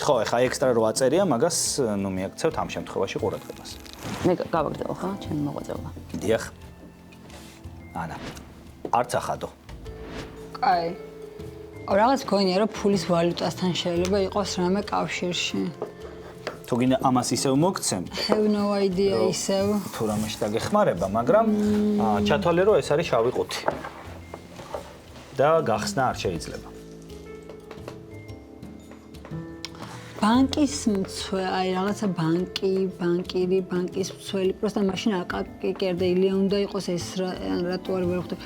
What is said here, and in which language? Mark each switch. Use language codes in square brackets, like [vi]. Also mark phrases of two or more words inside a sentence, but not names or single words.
[ka] ხო, ეხა ექსტრა რო აწერია, მაგას ნუ მიაქცევთ ამ შემთხვევაში ყურადღებას. მე გავაგრძელო ხო, ჩემი მოღვაწეობა. დიახ. ანა. არც ახადო. კაი. რაღაც გონია რომ ფულის ვალუტასთან შეიძლება იყოს რამე კავშირში. თუ გინდა ამას ისევ მოგცემ. [en] Have no idea ისევ. [ka] თუ რამეში დაგეხმარება, მაგრამ ჩათვალე რომ ეს არის შავი ყუთი. და გახსნა არ შეიძლება. ბანკის მცველი, აი რაღაცა ბანკირი, ბანკის მცველი, просто მაშინ აკაკი კერდა ილია უნდა იყოს ეს რატო არ ვერ ხვდები.